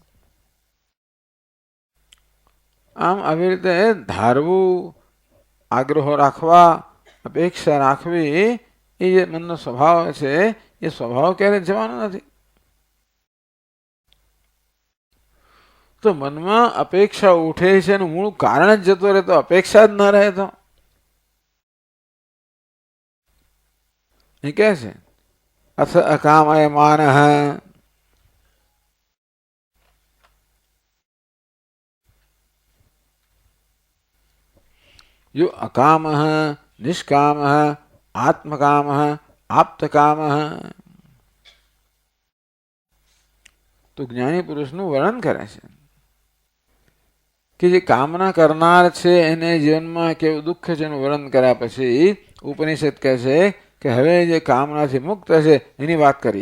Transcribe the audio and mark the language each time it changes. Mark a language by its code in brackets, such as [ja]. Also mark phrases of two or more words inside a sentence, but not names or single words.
[gu] આમ આવી રીતે ધારવું, આગ્રહો રાખવા, અપેક્ષા રાખવી એ જે મનનો સ્વભાવ છે એ સ્વભાવ ક્યારેય જવાનો નથી. તો મનમાં અપેક્ષા ઉઠે છે એનું મૂળ કારણ જ જતો રહે તો અપેક્ષા જ ન રહે તો એ કહે છે [sa] अथ अकामय मान. यो अकाम निष्काम आत्मकाम आप्तकाम. [gu] તો જ્ઞાની પુરુષનું વર્ણન કરે છે કે જે કામના કરનાર છે એને જીવનમાં કેવું દુઃખ છે એનું વર્ણન કર્યા પછી ઉપનિષદ કહે છે કે હવે જે કામનાથી મુક્ત છે એની વાત કરીએ.